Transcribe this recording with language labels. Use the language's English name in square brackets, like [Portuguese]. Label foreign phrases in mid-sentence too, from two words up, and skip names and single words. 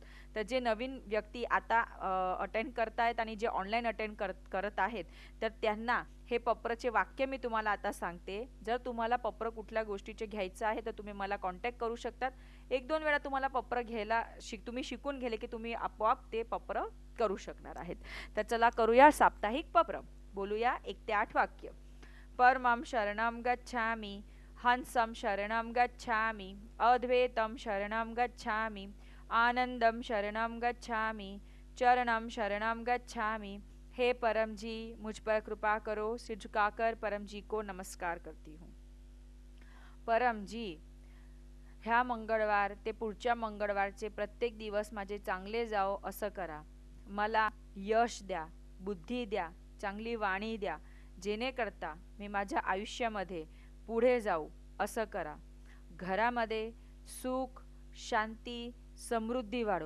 [Marathi] तर जे नवीन व्यक्ती आता अटेंड करतायत आणि जे [English] online attend [Marathi] करत आहेत तर त्यांना हे पप्रचे वाक्य मी तुम्हाला आता सांगते. जर तुम्हाला पप्र कुठल्या गोष्टीचे घ्यायचं आहे तर तुम्ही मला कॉन्टॅक्ट करू शकतात. 1-2 वेळा तुम्हाला पप्र घ्यायला तुम्ही शिकून गेले की तुम्ही आपोआप ते पप्र करू शकणार आहेत. तर चला करूया साप्ताहिक पप्र. बोलूया 1 ते 8 वाक्य. [Sanskrit] परमं शरणं गच्छामि, हंसं शरणं गच्छामि, अद्वैतं शरणं गच्छामि, आनंदं शरणं गच्छामि, चरणं शरणं गच्छामि. [Hindi] हे परम जी, मुझ पर कृपा करो. सिर झुकाकर परम जी को नमस्कार करती हूँ. [Marathi] परम जी, ह्या मंगळवार ते पुढच्या मंगळवारचे प्रत्येक दिवस माझे चांगले जाओ असं करा. मला यश द्या, बुद्धी द्या, चांगली वाणी द्या, जेणेकरता मी माझ्या आयुष्यामध्ये पुढे जाऊ असं करा. घरामध्ये सुख, शांती, समृद्धी वाढो.